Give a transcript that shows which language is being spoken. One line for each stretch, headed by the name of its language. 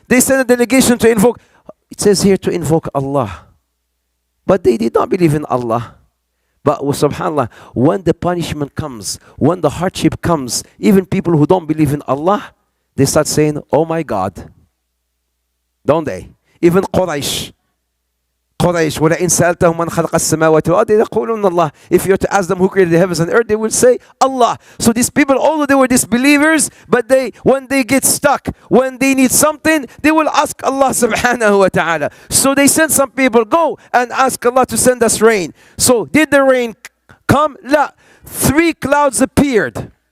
English: They sent a delegation to invoke. It says here to invoke Allah. But they did not believe in Allah. But subhanAllah, when the punishment comes, when the hardship comes, even people who don't believe in Allah, they start saying, oh my God. Don't they? Even Quraysh,
Arabic: وَلَئِنْ سَأَلْتَهُمْ مَنْ خَلَقَ السَّمَاوَاتِ وَالْأَرْضِ يَقُولُونَ اللَّهُ.
English: If you were to ask them who created the heavens and earth, they will say Allah. So these people, although they were disbelievers, but when they get stuck, when they need something, they will ask Allah subhanahu wa ta'ala. So they sent some people, go and ask Allah to send us rain. So did the rain come? La. 3 clouds appeared.